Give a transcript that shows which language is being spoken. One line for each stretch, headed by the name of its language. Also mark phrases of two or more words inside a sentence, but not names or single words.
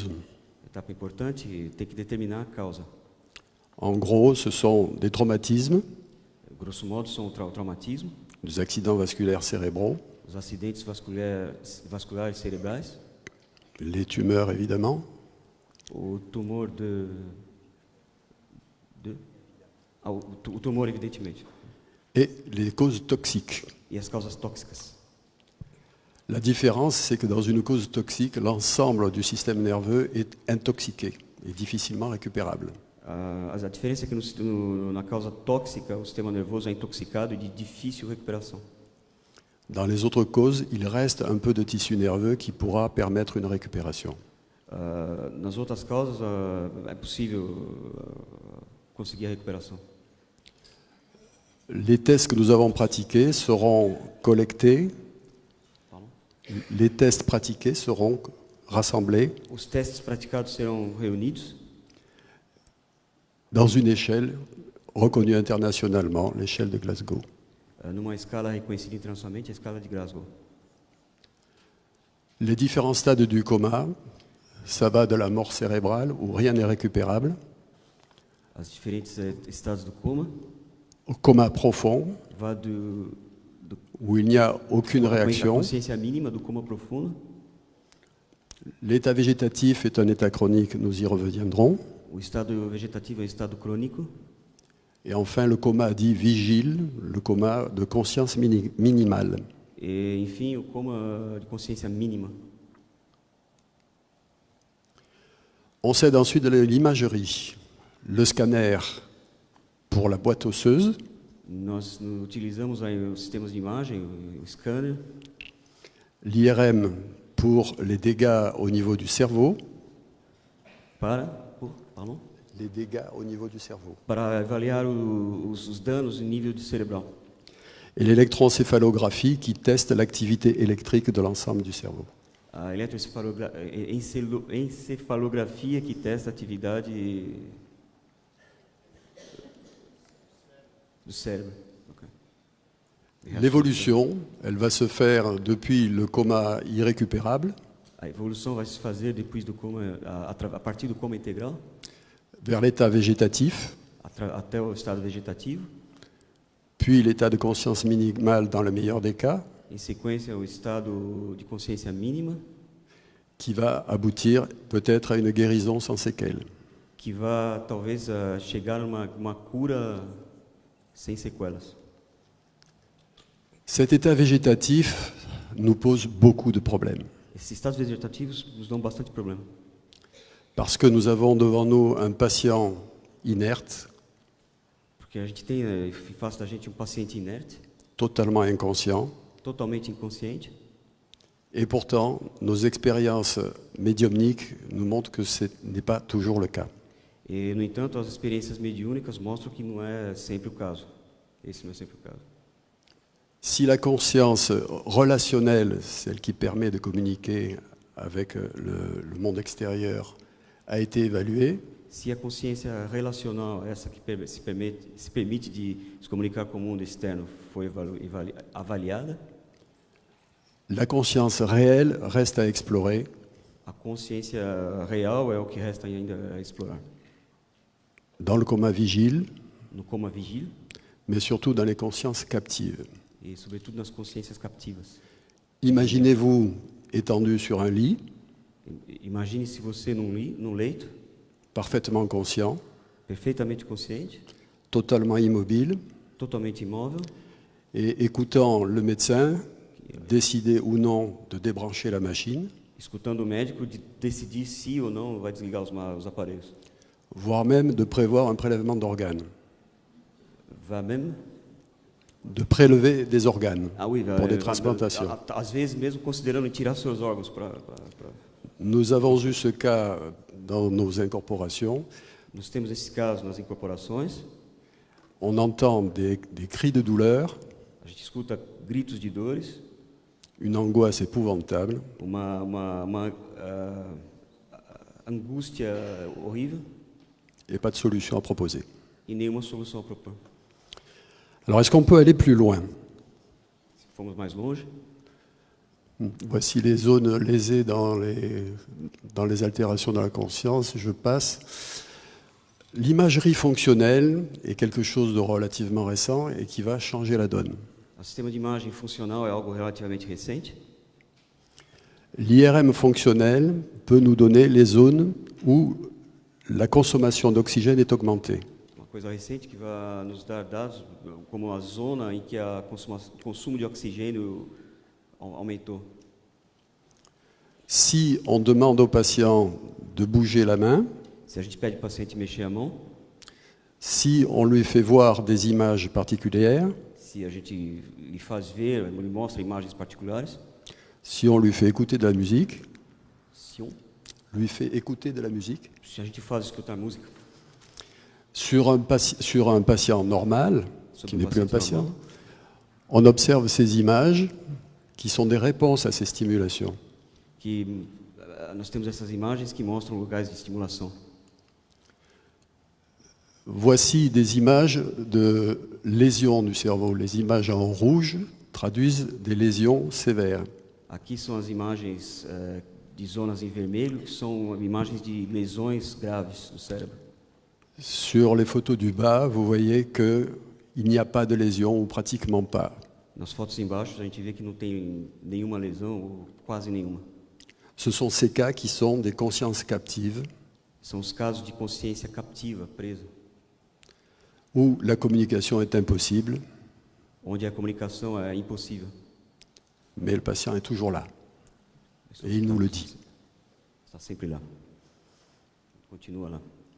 Portuguese: Etapa importante, tem que determinar a causa.
French: En gros, ce sont des traumatismes,
Portuguese: Grosso modo, são o traumatismo,
French: des accidents vasculaires cérébraux,
Portuguese: os acidentes vasculares cerebrais,
French: les tumeurs évidemment,
Portuguese: o tumor o tumor, evidentemente,
French: et les causes toxiques.
Portuguese: e as causas tóxicas.
French: La différence, c'est que dans une cause toxique, l'ensemble du système nerveux est intoxiqué et difficilement récupérable.
Portuguese: A diferença é que na causa tóxica, o sistema nervoso é intoxicado e de difícil recuperação.
French: Dans les autres causes, il reste un peu de tissu nerveux qui pourra permettre une récupération.
Portuguese: Nas outras causas, é possível conseguir a recuperação.
French: Les tests que nous avons pratiqués seront collectés. Les tests pratiqués seront rassemblés
Portuguese: Os testes praticados serão reunidos
French: dans une échelle reconnue internationalement, l'échelle de Glasgow.
Portuguese: numa escala reconhecida internacionalmente, a escala de Glasgow.
French: Les différents stades du coma, ça va de la mort cérébrale où rien n'est récupérable,
Portuguese: As diferentes estados do coma,
French: au coma profond
Portuguese: vai do
French: où il n'y a aucune
Portuguese: a
French: réaction.
Portuguese: consciência mínima do coma profundo.
French: L'état végétatif est un état chronique, nous y reviendrons.
Portuguese: O estado vegetativo é um estado crônico.
French: Et enfin, le coma dit vigile, le coma de conscience minimale.
Portuguese: E, enfim, o coma de consciência mínima.
French: On cède ensuite de l'imagerie. Le scanner pour la boîte osseuse,
Portuguese: Nós utilizamos aí os sistemas de imagem, o scanner,
French: l'IRM pour les dégâts au niveau du cerveau, pardon, les dégâts au niveau du cerveau,
Portuguese: para avaliar os danos em nível de cerebral.
French: et l'électroencéphalographie qui teste l'activité électrique de l'ensemble du cerveau.
Portuguese: A encefalografia que testa a atividade do cérebro. Okay.
French: L'évolution, elle va se faire depuis le coma irrécupérable
Portuguese: A evolução vai se fazer depois do coma, a partir do coma integral,
French: vers l'état végétatif,
Portuguese: até o estado vegetativo,
French: puis l'état de conscience minimale dans le meilleur des cas,
Portuguese: em sequência o estado de consciência mínima,
French: qui va aboutir peut-être à une guérison sans séquelles.
Portuguese: que vai talvez chegar a uma cura sem sequelas.
French: Cet état végétatif nous pose beaucoup de problèmes,
Portuguese: Esses estados vegetativos nos dão bastante problema,
French: parce que nous avons devant nous un patient inerte,
Portuguese: porque a gente tem face da gente paciente inerte,
French: totalement inconscient,
Portuguese: totalmente inconsciente,
French: et pourtant nos expériences médiumniques nous montrent que ce n'est pas toujours le cas.
Portuguese: e no entanto as experiências mediúnicas mostram que não é sempre o caso. Esse não é sempre o caso.
French: Si la conscience relationnelle, celle qui permet de communiquer avec le monde extérieur, a été évaluée,
Portuguese: Se a consciência relacional, essa que se permite de se comunicar com o mundo externo, foi avaliada,
French: la conscience réelle reste à explorer,
Portuguese: a consciência real é o que resta ainda a explorar.
French: dans le coma vigile,
Portuguese: No coma vigílio
French: mais surtout dans les consciences captives.
Portuguese: e, sobretudo, nas consciências captivas.
French: Imaginez-vous étendu sur un lit,
Portuguese: Imagine se você num leito,
French: parfaitement conscient,
Portuguese: perfeitamente consciente,
French: totalement immobile,
Portuguese: totalmente imóvel,
French: et écoutant le médecin décider ou non de débrancher la machine,
Portuguese: escutando o médico de decidir se ou não vai desligar os aparelhos.
French: voire même de prévoir un prélèvement d'organes,
Portuguese: Vai mesmo?
French: de prélever des organes Oui, pour des transplantations.
Portuguese: Às vezes mesmo considerando tirar seus órgãos para...
French: Nous avons eu ce cas dans nos incorporations.
Portuguese: Nós temos esse caso nas incorporações.
French: On entend des cris de douleur,
Portuguese: A A gente escuta gritos de dores,
French: une angoisse épouvantable,
Portuguese: uma angústia horrível
French: et pas de solution à proposer.
Portuguese: e nenhuma solução a propor.
French: Alors est-ce qu'on peut aller plus loin?
Portuguese: Se formos mais longe,
French: Voici les zones lésées dans les altérations de la conscience, je passe. L'imagerie fonctionnelle est quelque chose de relativement récent et qui va changer la donne.
Portuguese: o sistema de imagem funcional é algo relativamente recente.
French: L'IRM fonctionnel peut nous donner les zones où la consommation d'oxygène est augmentée.
Portuguese: Uma coisa recente que vai nos dar dados como a zona em que o consumo de oxigênio aumentou.
French: Si on demande au patient de bouger la main,
Portuguese: Se a gente pede para o paciente mexer a mão,
French: si on lui fait voir des images particulières,
Portuguese: se a gente lhe faz ver, lhe mostra imagens particulares,
French: si on lui fait écouter de la musique,
Portuguese: se
French: lui fait écouter de la musique,
Portuguese: a gente faz escutar música
French: sur un patient normal,
Portuguese: sobre
French: qui n'est plus un
Portuguese: paciente
French: patient,
Portuguese: normal,
French: on observe ces images qui sont des réponses à ces stimulations.
Portuguese: que nós temos essas imagens que mostram lugares de estimulação.
French: Voici des images de lésions du cerveau. Les images en rouge traduisent des lésions sévères.
Portuguese: Aqui são as imagens de zonas em vermelho, que são imagens de lesões graves do cérebro.
French: Sur les photos du bas, vous voyez qu'il n'y a pas de lésions ou pratiquement pas.
Portuguese: Nas fotos embaixo, a gente vê que não tem nenhuma lesão, ou quase nenhuma.
French: Ce sont ces cas qui sont des consciences captives,
Portuguese: São os casos de consciência captiva, presa,
French: où la communication est impossible,
Portuguese: onde a comunicação é impossível.
French: mais le patient est toujours là. Et il nous le dit.
Portuguese: Está sempre lá. Continua lá.